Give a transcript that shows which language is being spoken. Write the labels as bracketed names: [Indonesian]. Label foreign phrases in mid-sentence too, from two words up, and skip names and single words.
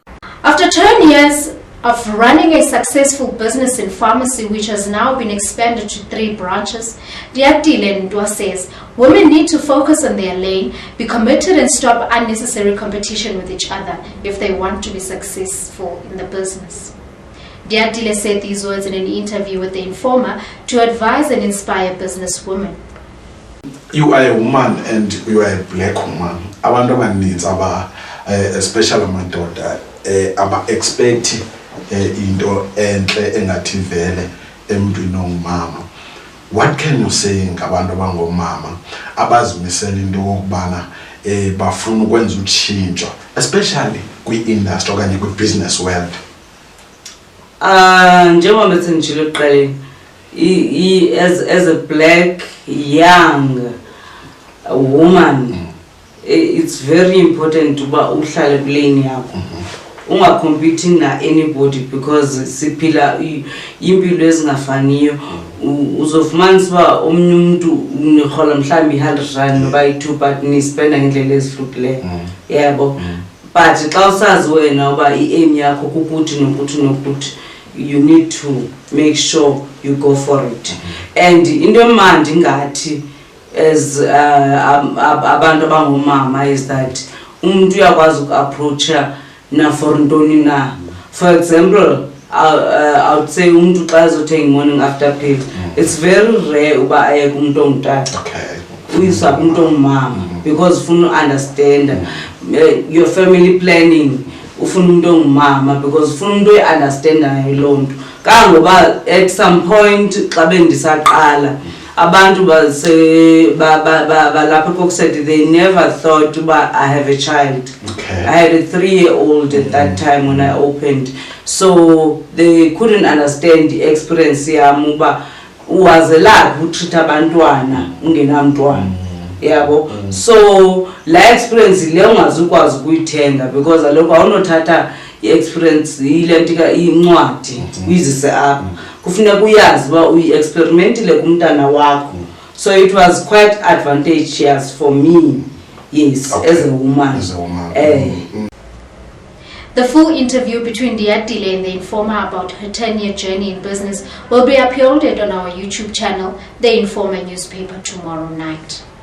[English] After 10 years of running a successful business in pharmacy, which has now been expanded to 3 branches, Diatile Ndwa says women need to focus on their lane, be committed and stop unnecessary competition with each other if they want to be successful in the business. Diatile said these words in an interview with the Informer to advise and inspire businesswomen. You are a woman and you are a black woman. [Xhosa] Abantu abaninzi especially amadoda aba-expect into enhle engathi vele emntwini ongumama. [English] What can you say [Xhosa] ngabantu abangomama abazimisela into yokubana bafuna ukwenza utshintsho, especially kwi-industry okanye [English] kwi-business world? [Xhosa] Njengoba bethi njalo eqaleni, [English] as a black young woman, it's very important [Xhosa] uba uhlale kulane yakho. Unga competing na anybody, because siphila impilo ezingafaniyo. Uzofumanisa uba omnye umuntu unirhola mhlawumbi i-R100 noba i-2 but nispenda ngendlela ezihlukileyo. Yebo. But xa usazi wena uba i-aim yakho kukuthi nokuthi, [English] you need to make sure you go for it. [Xhosa] And into emandi ngathi as abantu abangomama [English] is that [Xhosa] umuntu uyakwazi uku-approacha na for ntoni na. [English] For example, I would say [Xhosa] umuntu xa ezothenga [English] morning after pill, it's very rare [Xhosa] uba aye kumuntu ongutata. Uyisa kumuntu ongumama because ufuna [English] understand your family planning, [Xhosa] ufuna umuntu ongumama because ufuna umuntu oyi-understandayo loo nto. Kangoba [English] at some point [Xhosa] xa bendisaqala abantu balapha eKokset, [English] they never thought uba I have a child. I had a 3-year-old at that time when I opened, so they couldn't understand the experience yam [Xhosa] uba uwazelaphi utreat abantwana ungenamntwana. Yabo. So la experience le ungazukwazi ukuyithenga because alokho awunothatha i-experience ile ntika incwadi uyizise apha. Kufuneka uyazi uba uyi-experimentile kumntana wakho [English] So it was quite advantageous for me, yes, Okay. as a woman. As a woman. The full interview between Diatile and the informer about her 10-year journey in business will be uploaded on our YouTube channel, The Informer newspaper, tomorrow night.